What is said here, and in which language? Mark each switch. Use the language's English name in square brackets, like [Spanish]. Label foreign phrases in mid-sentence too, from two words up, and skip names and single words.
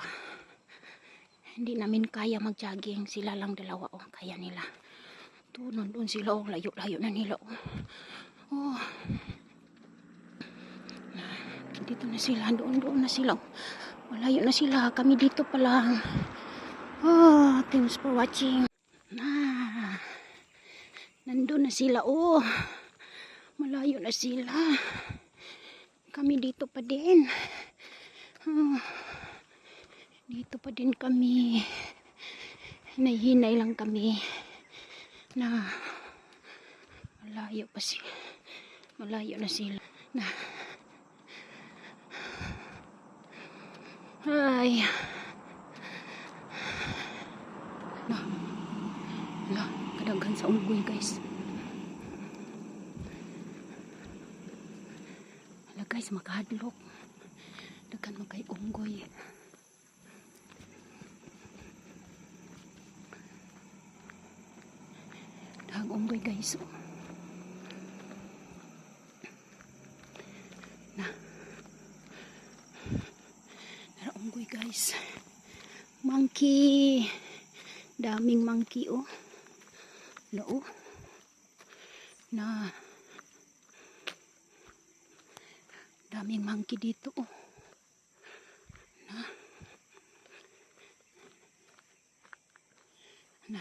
[Filipino] Hindi namin kaya mag-jogging. Sila lang dalawa oh. Kaya nila. Ito, nandun sila oh. Layo-layo na nila oh. Oh. Dito na sila. Doon na sila oh. Malayo na sila. Kami dito pa lang. [English] Oh, thanks for watching. [Filipino] Nandun na sila oh. Malayo na sila. Kami dito pa din. Oh. Dito pa din kami. Hinay-hinay lang kami. Na malayo pa sila. Malayo na sila. Na ay. [Cebuano] Na, kadaghan sa unggoy guys. Hala guys, makahadlok. Daghan magkay unggoy. Daghang unggoy guys. Oh. Na. Dara unggoy guys. Monkey. [Filipino] Daming monkey oh. Loo. Na. Daming monkey dito oh. Na. Na.